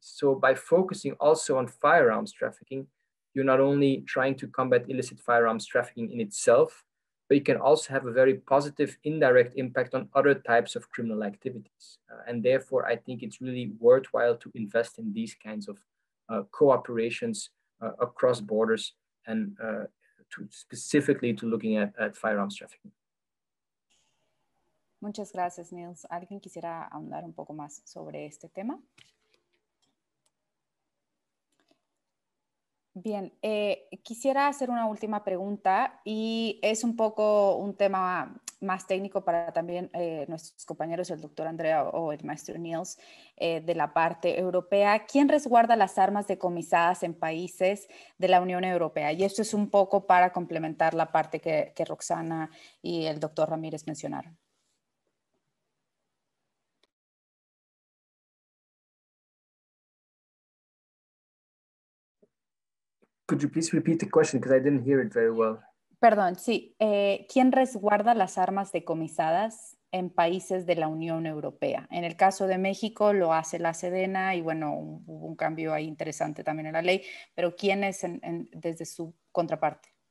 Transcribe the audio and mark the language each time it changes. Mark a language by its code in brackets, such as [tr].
[en] So by focusing also on firearms trafficking, you're not only trying to combat illicit firearms trafficking in itself, but you can also have a very positive indirect impact on other types of criminal activities. And therefore, I think it's really worthwhile to invest in these kinds of cooperations across borders, and specifically to looking at firearms trafficking. [es] Muchas gracias, Niels. ¿Alguien quisiera ahondar un poco más sobre este tema? Bien, quisiera hacer una última pregunta, y es un poco un tema más técnico para también nuestros compañeros, el doctor Andrea o el maestro Niels, de la parte europea. ¿Quién resguarda las armas decomisadas en países de la Unión Europea? Y esto es un poco para complementar la parte que Roxana y el doctor Ramírez mencionaron. [en] Could you please repeat the question, because I didn't hear it very well? [es] Perdón, sí. ¿Quién resguarda las armas decomisadas en países de la Unión Europea? En el caso de México lo hace la Sedena, y bueno, hubo un cambio ahí interesante también en la ley, pero ¿quién es desde su contraparte?